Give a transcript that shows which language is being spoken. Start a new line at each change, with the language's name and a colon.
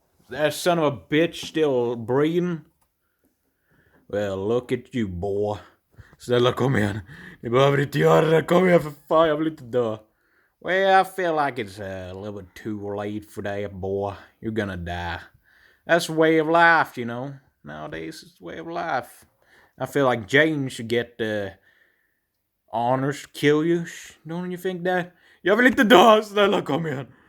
English: That son of a bitch still breathing? Well, look at you boy.
Swedish: Snälla kom igen. Ni behöver inte göra det. Kom igen för fan, jag vill inte dö.
English: Well, I feel like it's a little bit too late for that boy. You're gonna die. That's the way of life, you know. Nowadays it's the way of life. I feel like Jane should get the honors to kill you. Don't you think that?
Swedish: Jag vill inte dö, snälla kom igen.